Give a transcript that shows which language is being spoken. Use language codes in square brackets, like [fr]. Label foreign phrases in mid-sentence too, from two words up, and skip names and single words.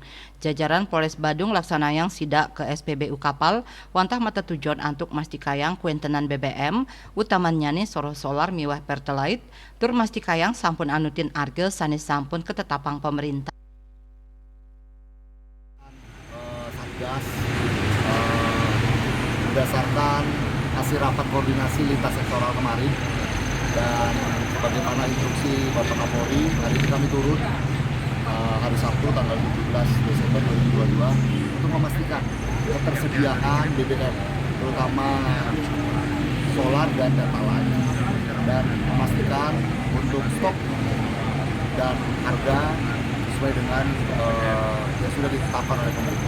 [ban] Jajaran Polres Badung laksanayang sidak ke SPBU Kapal wantah mata tujuan antuk mastikayang kuentenan BBM utamanya nih solar miwah pertalite tur mastikayang sampun anutin arge sanes sampun ketetapang pemerintah. [id] Satgas berdasarkan hasil rapat koordinasi lintas sektoral kemarin dan sebagaimana instruksi Bapak Kapolri, hari ini kami turun hari Sabtu tanggal 17 Desember 2022 untuk memastikan ketersediaan BBM terutama solar dan data lain dan memastikan untuk stok dan harga sesuai dengan yang sudah ditetapkan oleh pemerintah.